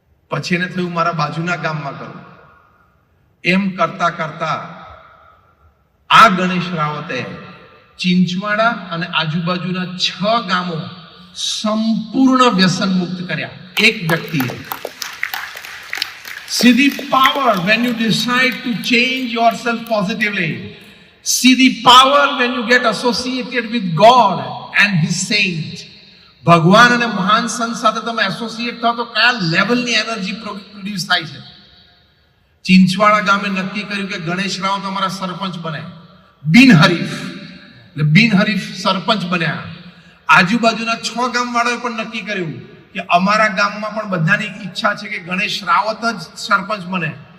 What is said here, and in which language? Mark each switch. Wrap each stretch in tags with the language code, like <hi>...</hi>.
<gu>પછી એને થયું મારા બાજુના ગામમાં કરું. એમ કરતા કરતા આ ગણેશ રાવતે ચિંચવાડા અને આજુબાજુના 6 ગામો સંપૂર્ણ વ્યસન મુક્ત કર્યા એક વ્યક્તિએ.</gu> <en>See the power when you decide to change yourself positively. See the power when you get associated with God and His saint.</en> <gu>ભગવાન અને મહાન સંત સાથે તમે એસોસિએટ થાઓ તો કયા લેવલની એનર્જી પ્રોડ્યુસ થાય છે. ચિંચવાડા ગામે નક્કી કર્યું કે ગણેશ રાવ તો અમારા સરપંચ બને, બિનહરીફ. એટલે બિનહરીફ સરપંચ બન્યા. આજુબાજુના 6 ગામ વાળાએ પણ નક્કી કર્યું કે અમારા ગામમાં પણ બધાની ઈચ્છા છે કે ગણેશ રાવત જ સરપંચ બને.</gu>